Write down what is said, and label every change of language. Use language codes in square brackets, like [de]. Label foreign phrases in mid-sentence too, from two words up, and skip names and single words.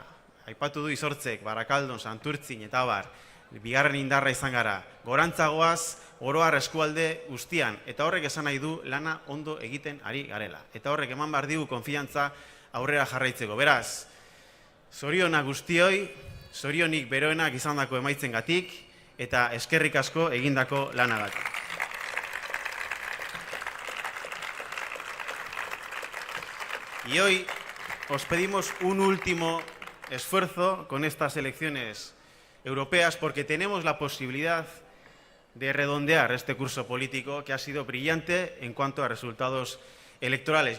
[eu] Aipatu du Izortzek, Barakaldon, Santurtzin eta abar, bigarren indarra izan gara, gorantzagoaz, oroar eskualde guztian, eta horrek esan nahi du lana ondo egiten ari garela. Eta horrek eman behar digu konfiantza aurrera jarraitzeko. Beraz, zorionak guztioi, zorionik beroenak izandako emaitzengatik eta eskerrik asko egindako lanagatik. [es] Y hoy os pedimos un último esfuerzo con estas elecciones europeas porque tenemos la posibilidad de redondear este curso político que ha sido brillante en cuanto a resultados electorales.